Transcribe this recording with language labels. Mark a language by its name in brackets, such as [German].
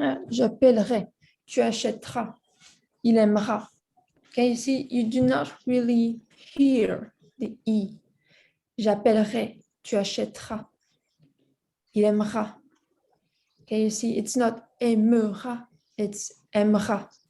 [French] J'appellerai, tu achèteras, il aimera. [English] Okay, you see, you do not really hear the E. [French] J'appellerai, tu achèteras, il aimera. [English] Okay, you see, it's not aimera, it's aimera.